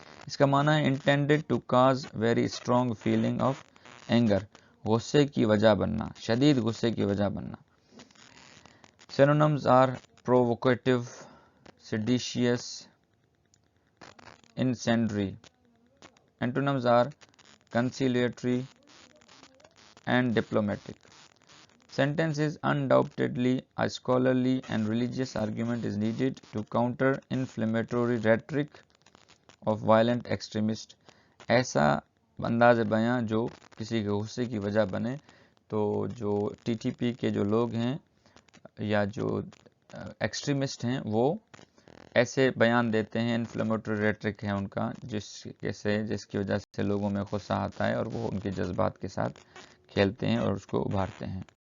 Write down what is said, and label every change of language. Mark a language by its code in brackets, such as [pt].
[ur] اس کا معنی ہے intended to cause very strong feeling of anger, غصے کی وجہ بننا، شدید غصے کی وجہ بننا. [en] Synonyms are provocative, seditious, incendiary. Antonyms are conciliatory and diplomatic. Sentence is undoubtedly a scholarly and religious argument is needed to counter inflammatory rhetoric of violent extremists. [ur] ایسا انداز بیاں جو کسی کے غصے کی وجہ بنے. تو جو ٹی ٹی پی کے جو لوگ ہیں یا جو ایکسٹریمسٹ ہیں، وہ ایسے بیان دیتے ہیں، انفلیمیٹری ریٹرک ہے ان کا، جس کی وجہ سے لوگوں میں غصہ آتا ہے اور وہ ان کے جذبات کے ساتھ کھیلتے ہیں اور اس کو ابھارتے ہیں.